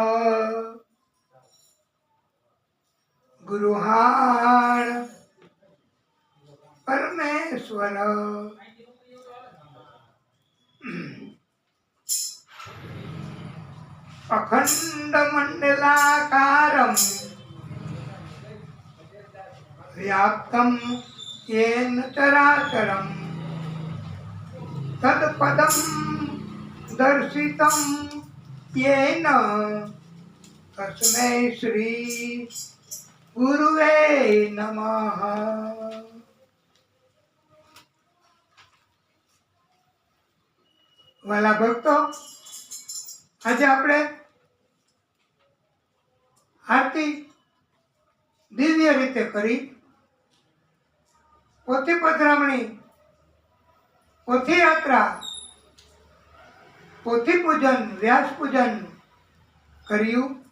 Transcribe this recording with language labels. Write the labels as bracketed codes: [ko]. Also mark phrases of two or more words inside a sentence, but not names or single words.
[sa] गुरुहाण परमेश्वर अखंड मंडलाकारं व्याप्तं येन चराचरम् तत्पदं दर्शितं येन तस्मै श्री गुरुवे नमः। [gu] વાલા ભક્તો, આજે આપણે આરતી દિવ્ય રીતે કરી પોથી પધરામણી, પોથી યાત્રા, પોથી પૂજન, વ્યાસ પૂજન કર્યું.